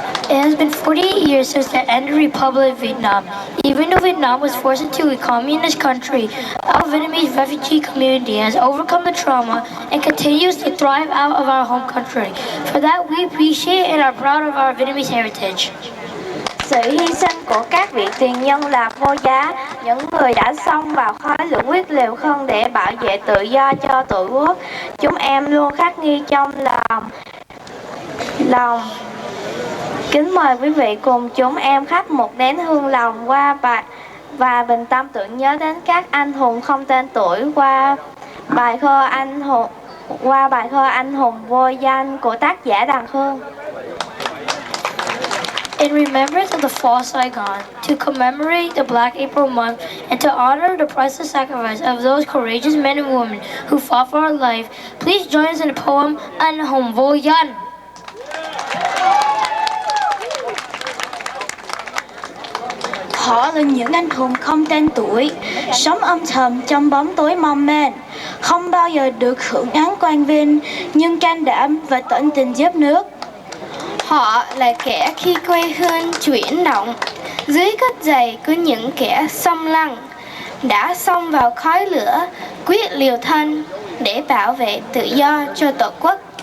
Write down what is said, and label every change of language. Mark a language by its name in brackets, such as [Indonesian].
[English] It has been 48 years since the end of the Republic of Vietnam. Even though Vietnam was forced into a communist country, our Vietnamese refugee community has overcome the trauma and continues to thrive out of our home country. For that, we appreciate and are proud of our Vietnamese heritage. [Vietnamese] Sự hy sinh của các vị tiền nhân là vô giá, những người đã xông vào khói lửa quyết liều không để bảo vệ tự do cho Tổ quốc. Chúng em luôn khắc ghi trong lòng. Kính mời quý vị cùng chúng em thắp một nén hương lòng và bình tâm tưởng nhớ đến các anh hùng không tên tuổi qua bài thơ anh hùng vô danh của tác giả Đằng Hương. [English] In remembrance of the fall of Saigon, to commemorate the Black April month, and to honor the priceless sacrifice of those courageous men and women who fought for our life, please join us in the poem Anh hùng vô danh. [Vietnamese] Họ là những anh hùng không tên tuổi, sống âm thầm trong bóng tối mong man, không bao giờ được hưởng án quang vinh, nhưng can đảm và tận tình giúp nước. Họ là kẻ khi quê hương chuyển động, dưới cất giày của những kẻ xâm lăng, đã xông vào khói lửa, quyết liều thân để bảo vệ tự do cho Tổ quốc.